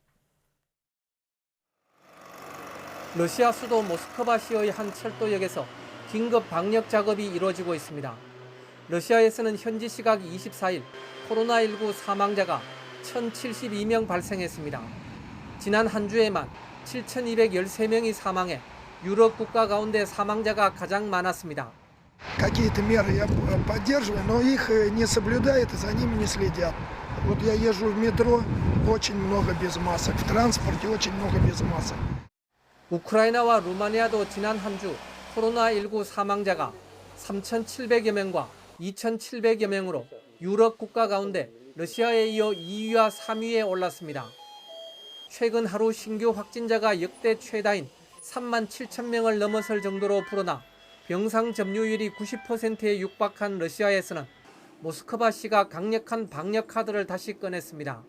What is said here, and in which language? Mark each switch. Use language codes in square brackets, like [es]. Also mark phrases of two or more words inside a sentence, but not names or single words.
[ko] 러시아 수도 모스크바시의 한 철도역에서 긴급 방역 작업이 이루어지고 있습니다. 러시아에서는 현지 시각 24일 코로나19 사망자가 1,072명 발생했습니다. 지난 한 주에만 7,213명이 사망해 유럽 국가 가운데 사망자가 가장 많았습니다. [ru] Какие-то меры я поддерживаю, но их не соблюдают и за ними не следят. Вот я езжу в метро, очень много без масок. В транспорте очень много без масок. [ko] 우크라이나와 루마니아도 지난 한 주 코로나19 사망자가 3,700여 명과 2,700여 명으로 유럽 국가 가운데 러시아에 이어 2위와 3위에 올랐습니다. 최근 하루 신규 확진자가 역대 최다인 3만 7천 명을 넘어설 정도로 불어나 병상 점유율이 90%에 육박한 러시아에서는 모스크바시가 강력한 방역 카드를 다시 꺼냈습니다.